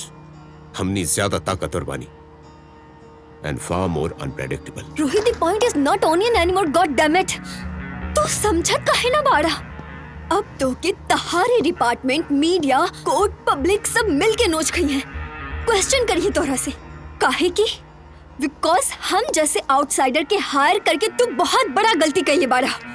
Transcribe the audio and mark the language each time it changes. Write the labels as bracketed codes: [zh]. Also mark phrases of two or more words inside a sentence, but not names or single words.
[bho] हमनी ज्यादा ताकतवर बानी [en] and far more unpredictable. Rohit, the point is not onion anymore. God damn it. [bho] तू समझा काहे ना बाड़ा? अब तो के तहारे डिपार्टमेंट, मीडिया, कोर्ट, पब्लिक सब मिल के नोच गई हैं। क्वेश्चन करिए तोरा से, काहे की? बिकॉज हम जैसे आउटसाइडर के हायर करके तू बहुत बड़ा गलती कइले बाड़ा।